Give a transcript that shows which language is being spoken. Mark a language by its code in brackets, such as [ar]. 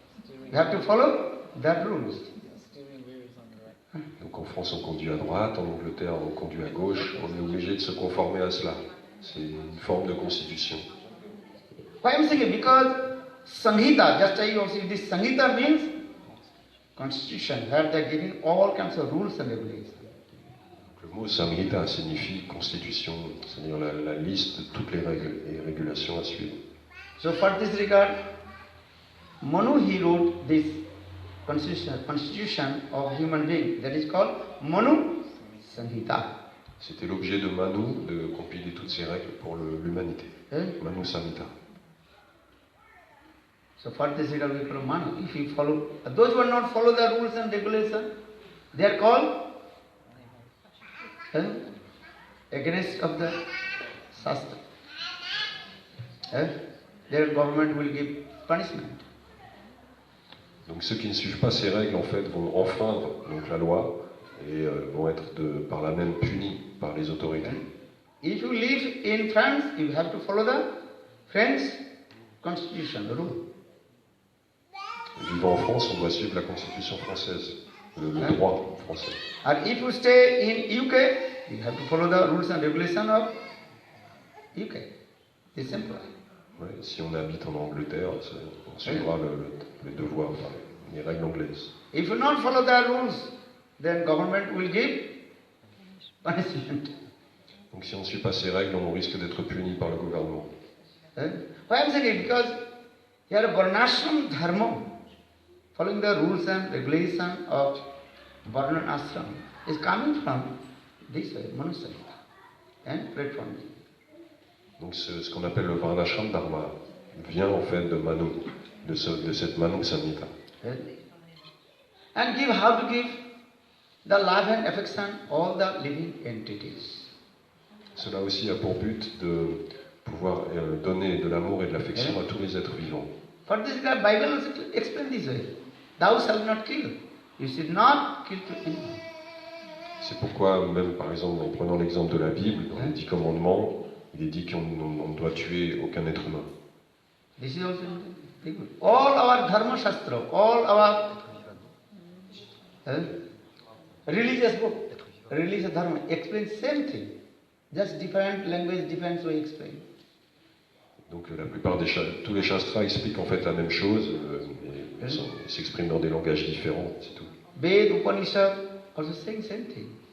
[en] You have to follow that rules. [fr] Donc en France on conduit à droite, en Angleterre on conduit à gauche, on est obligé de se conformer à cela. C'est une forme de constitution. [en] Why I'm saying? Because Sanhita, just I you see, this Sanhita means constitution, where they are giving all kinds of rules and regulations. [fr] Le mot Samhita signifie constitution, c'est-à-dire la liste de toutes les règles et régulations à suivre. [en] So for this regard, Manu he wrote this constitution of human being, that is called Manu Sanhita. [fr] C'était l'objet de Manu de compiler toutes ces règles pour l'humanité. [en] Manu Samhita. So for this regard we follow Manu. If you follow, those who are not follow the rules and regulations, they are called against of the Shastra. Their government will give punishment. [fr] Donc ceux qui ne suivent pas ces règles en fait vont enfreindre donc la loi et vont être par là même punis par les autorités. [en] If you live in France, you have to follow the French constitution, the rule. [fr] Vivant en France, on doit suivre la constitution française, le droit français. [en] And if you stay in UK, you have to follow the rules and regulations of UK. It's simple. [fr] Ouais, si on habite en Angleterre, on suivra les devoirs, enfin, les règles anglaises. [en] If you not follow the rules, then government will give punishment. [fr] Donc si on ne suit pas ces règles, on risque d'être puni par le gouvernement. [en] Why I'm saying? Because here Varnashram Dharma, following the rules and regulations of Varna Ashram, is coming from this way, Manu Samhita, and platform. [fr] Donc ce qu'on appelle le Varnashram Dharma vient en fait de Manu, de cette Manu Samhita. [en] And how to give the love and affection all the living entities. [fr] Cela aussi a pour but de pouvoir donner de l'amour et de l'affection à tous les êtres vivants. [en] For this, the Bible also explains this way. Thou shalt not kill. You should not kill to anyone. [fr] C'est pourquoi, même par exemple, en prenant l'exemple de la Bible, dans les 10 commandements, il est dit qu'on ne doit tuer aucun être humain. [en] This is also in the Bible. All our dharma shastra, all our religious book, religious dharma explains same thing. Just different language, different way explain. [fr] Donc la plupart tous les shastras expliquent en fait la même chose, mais ils s'expriment dans des langages différents, c'est tout. [en] Ved, Upanishad also saying same thing.